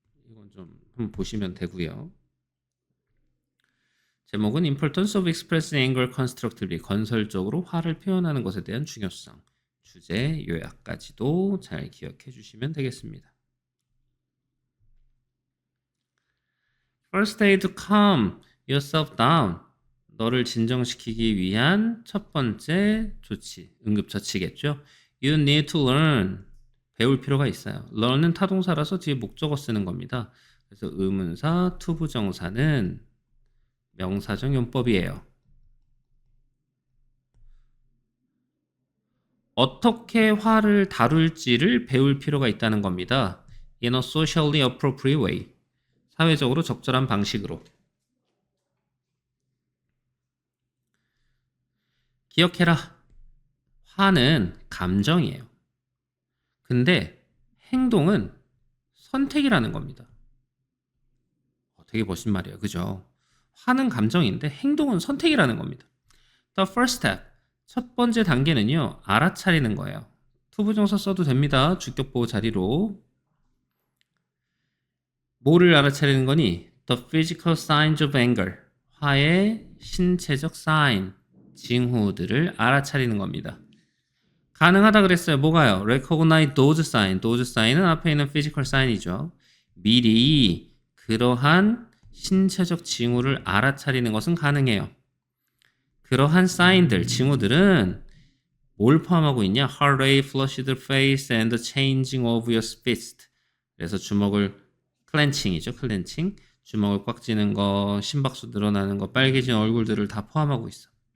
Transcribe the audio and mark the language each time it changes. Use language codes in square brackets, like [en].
[ko] 이건 좀 한번 보시면 되고요. 제목은 [en] Importance of Expressing Anger Constructively, [ko] 건설적으로 화를 표현하는 것에 대한 중요성. 주제 요약까지도 잘 기억해 주시면 되겠습니다. [en] First aid to calm yourself down. [ko] 너를 진정시키기 위한 첫 번째 조치, 응급처치겠죠. [en] You need to learn. [ko] 배울 필요가 있어요. learn은 타동사라서 뒤에 목적어 쓰는 겁니다. 그래서 의문사, 투부정사는 명사적 용법이에요. 어떻게 화를 다룰지를 배울 필요가 있다는 겁니다. [en] In a socially appropriate way. [ko] 사회적으로 적절한 방식으로. 기억해라. 화는 감정이에요. 근데 행동은 선택이라는 겁니다. 되게 멋진 말이에요. 그죠? 화는 감정인데 행동은 선택이라는 겁니다. [en] The first step. [ko] 첫 번째 단계는요. 알아차리는 거예요. 투부정사 써도 됩니다. 주격보호 자리로. 뭐를 알아차리는 거니? [en] The physical signs of anger. [ko] 화의 신체적 sign, 징후들을 알아차리는 겁니다. 가능하다 그랬어요. 뭐가요? [en] Recognize those signs. [ko] those sign은 앞에 있는 physical sign이죠. 미리 그러한 신체적 징후를 알아차리는 것은 가능해요. 그러한 sign들, 징후들은 뭘 포함하고 있냐? [en] Heart rate, flushed face, and the changing of your fist. [ko] 그래서 주먹을 클렌칭이죠. 클렌칭. 주먹을 꽉 쥐는 거, 심박수 늘어나는 거, 빨개진 얼굴들을 다 포함하고 있어.